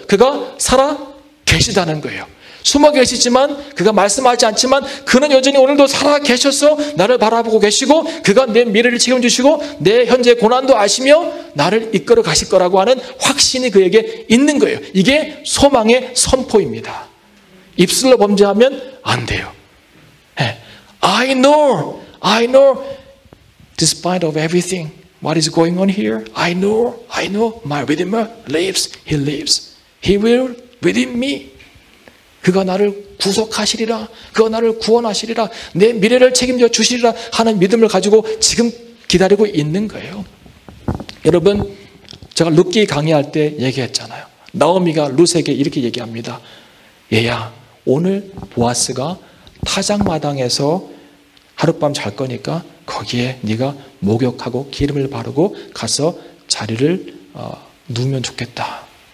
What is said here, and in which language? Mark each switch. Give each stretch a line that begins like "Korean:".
Korean: 그가 살아 계시다는 거예요. 숨어 계시지만, 그가 말씀하지 않지만 그는 여전히 오늘도 살아 계셔서 나를 바라보고 계시고 그가 내 미래를 책임지시고 내 현재 고난도 아시며 나를 이끌어 가실 거라고 하는 확신이 그에게 있는 거예요. 이게 소망의 선포입니다. 입술로 범죄하면 안 돼요.
English: I know, despite of everything, what is going on here, I know, my Redeemer lives, He lives. He will redeem me.
Korean: 그가 나를 구속하시리라, 그가 나를 구원하시리라, 내 미래를 책임져 주시리라 하는 믿음을 가지고 지금 기다리고 있는 거예요. 여러분, 제가 룻기 강의할 때 얘기했잖아요. 나오미가 룻에게 이렇게 얘기합니다. 얘야, 오늘 보아스가 타작마당에서 하룻밤 잘 거니까 거기에 네가 목욕하고 기름을 바르고 가서 자리를 누우면 좋겠다.